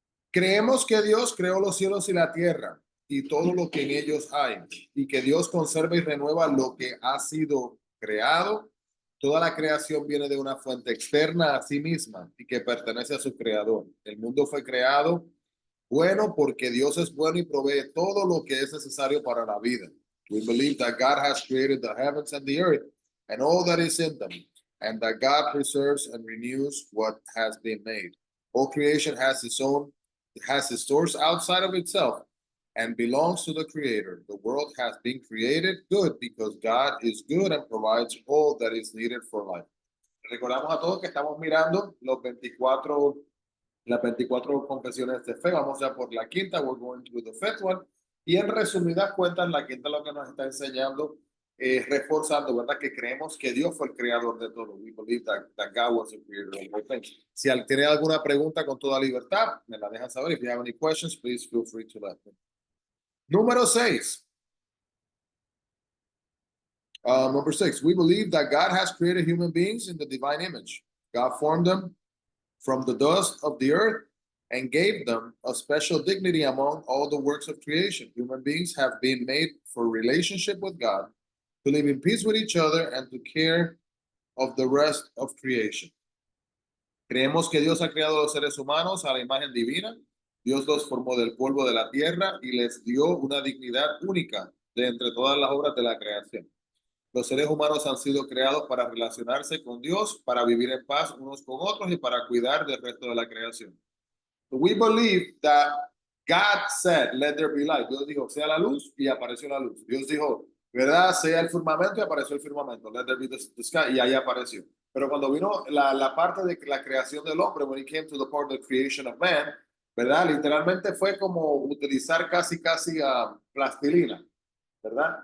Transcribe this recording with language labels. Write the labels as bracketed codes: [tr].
[es] Creemos que Dios creó los cielos y la tierra y todo lo que en ellos hay, y que Dios conserva y renueva lo que ha sido creado. Toda la creación viene de una fuente externa a sí misma y que pertenece a su creador. El mundo fue creado bueno porque Dios es bueno y provee todo lo que es necesario para la vida. [en] We believe that God has created the heavens and the earth and all that is in them, and that God preserves and renews what has been made. All creation has its source outside of itself and belongs to the Creator. The world has been created good because God is good and provides all that is needed for life. [es] Recordamos a todos que estamos mirando las 24 confesiones de fe. Vamos ya por la quinta. [en] We're going through the fifth one. [es] Y en resumidas cuentas, la quinta lo que nos está enseñando, reforzando, ¿verdad? Que creemos que Dios fue el creador de todo. [en] We believe that God was the creator of all things. [es] Si tiene alguna pregunta, con toda libertad, me la dejan saber. [en] If you have any questions, please feel free to let me. [es] Número 6. [en] Number 6, we believe that God has created human beings in the divine image. God formed them from the dust of the earth and gave them a special dignity among all the works of creation. Human beings have been made for relationship with God, to live in peace with each other, and to care of the rest of creation. [es] Creemos que Dios ha creado a los seres humanos a la imagen divina. Dios los formó del polvo de la tierra y les dio una dignidad única de entre todas las obras de la creación. Los seres humanos han sido creados para relacionarse con Dios, para vivir en paz unos con otros y para cuidar del resto de la creación. [en] We believe that God said, let there be light. [es] Dios dijo, sea la luz y apareció la luz. Dios dijo, ¿verdad? Sea el firmamento y apareció el firmamento. [en] Let there be the sky [es] y ahí apareció. Pero cuando vino la parte de la creación del hombre, [en] when it came to the part of the creation of man, [es] ¿verdad? Literalmente fue como utilizar casi plastilina, ¿verdad?